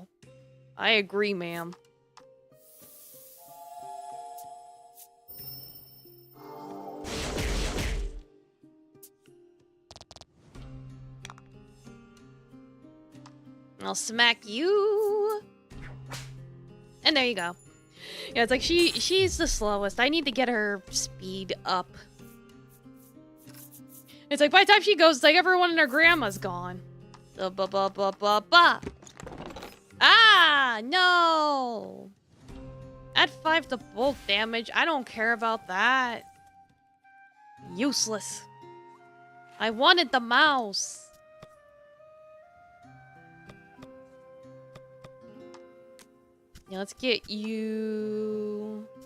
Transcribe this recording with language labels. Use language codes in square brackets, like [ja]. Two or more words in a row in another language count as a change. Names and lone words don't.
[en] I agree, ma'am. I'll smack you. And there you go. Yeah, it's like she's the slowest. I need to get her speed up. It's like by the time she goes, it's like everyone and her grandma's gone. Ba-ba-ba-ba-ba-ba. Ah, no. Add 5 to bolt damage. I don't care about that. Useless. I wanted the mouse. Yeah, let's get you...